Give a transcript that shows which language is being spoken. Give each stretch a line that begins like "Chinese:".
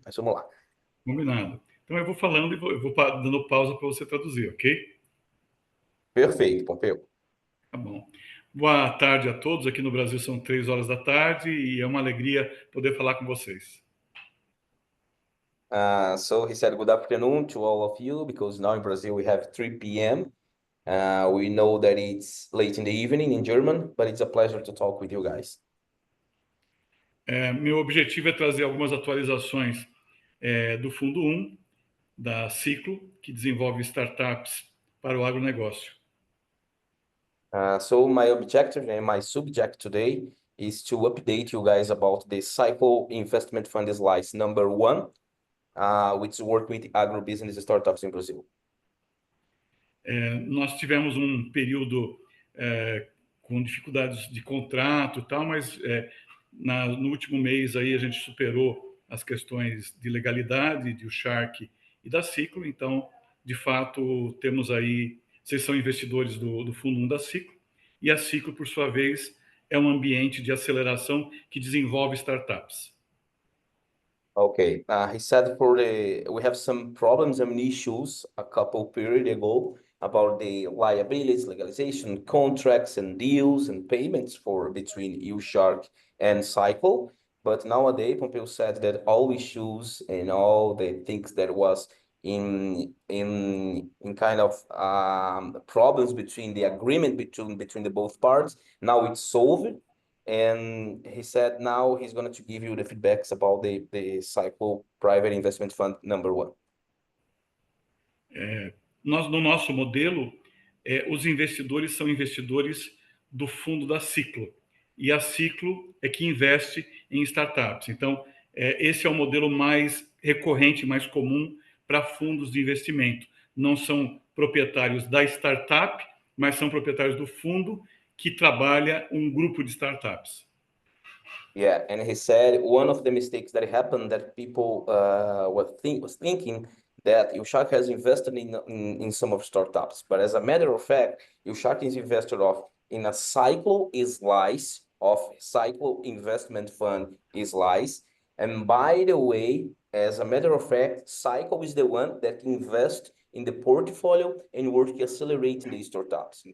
Portuguese: Mas vamos lá. Combinado. Então eu vou falando e vou dando pausa para você traduzir, ok? Perfeito, Pompeu. Tá bom. Boa tarde a todos. Aqui no Brasil são 3 horas da tarde e é uma alegria poder falar com vocês.
English: So he said, good afternoon to all of you, because now in Brazil we have 3 p.m. We know that it's late in the evening in German, but it's a pleasure to talk with you guys.
Portuguese: Meu objetivo é trazer algumas atualizações do Fundo 1, da Ciclo, que desenvolve startups para o agronegócio.
English: So my objective and my subject today is to update you guys about the Cycle Investment Fund slice number 1, which work with agribusiness startups in Brazil.
Portuguese: Nós tivemos um período com dificuldades de contrato e tal, mas no último mês aí a gente superou as questões de legalidade, de o Shark e da Ciclo, então, de fato, temos aí, vocês são investidores do Fundo 1 da Ciclo, e a Ciclo, por sua vez, é um ambiente de aceleração que desenvolve startups.
English: Okay, he said we have some problems and issues a couple period ago about the liabilities, legalization, contracts and deals and payments for between UShark and Cycle. But nowadays, Pompeo said that all issues and all the things that was in kind of problems between the agreement between the both parts, now it's solved. And he said now he's going to give you the feedbacks about the Cycle Private Investment Fund number 1.
Portuguese: No nosso modelo, os investidores são investidores do fundo da Ciclo. E a Ciclo é que investe em startups. Então, esse é o modelo mais recorrente, mais comum para fundos de investimento. Não são proprietários da startup, mas são proprietários do fundo que trabalha um grupo de startups.
English: Yeah, and he said one of the mistakes that happened that people was thinking that Ushark has invested in some of startups, but as a matter of fact, Ushark is invested in a Cycle slice of Cycle Investment Fund slice, and by the way, as a matter of fact, Cycle is the one that invests in the portfolio and work accelerating the startups.